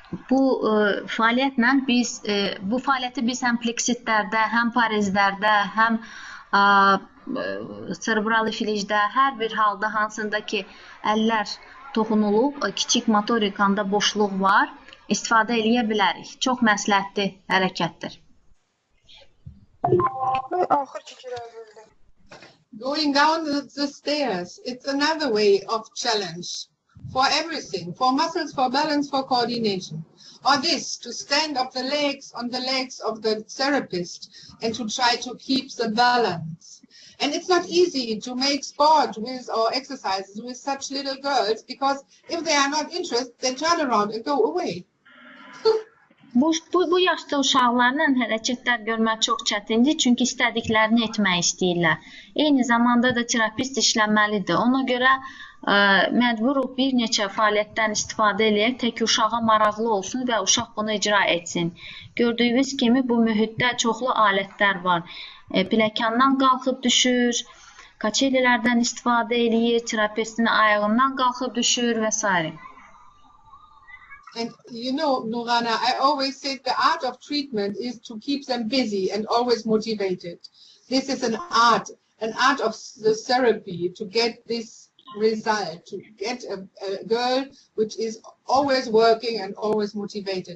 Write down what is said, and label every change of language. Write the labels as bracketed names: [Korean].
[Azerbaijani] Bu fəaliyyətlə biz bu fəaliyyəti biz həm pleksitlərdə, həm parizlərdə, həm serebral iflicdə, hər bir halda hansında ki əllər toxunulub, kiçik motorikanda boşluq var, istifadə eləyə bilərik. Çox məsləhətli hərəkətdir. [English] Going down the stairs, it's another way of challenge for everything, for muscles, for balance, for coordination. Or this, to stand up the legs on the legs of the therapist and to try to keep the balance. And it's not easy to make sport with or exercises with such little girls, because if they are not interested, they turn around and go away. [Azerbaijani] Bu yaşda uşaqlarla hərəkətlər görmək çox çətindir, çünki istədiklərini etmək istəyirlər. Eyni zamanda da terapist işlənməlidir. Ona görə məcburuq bir neçə fəaliyyətdən istifadə eləyək, tək uşağa maraqlı olsun və uşaq bunu icra etsin. Gördüyünüz kimi bu mühitdə çoxlu alətlər var. Pləkandan qalxıb düşür, kaçelilərdən istifadə eləyir, terapistin ayağından qalxıb düşür və s. [English] And you know, Nurana, I always say the art of treatment is to keep them busy and always motivated. This is an art of the therapy to get this result, to get a girl which is always working and always motivated.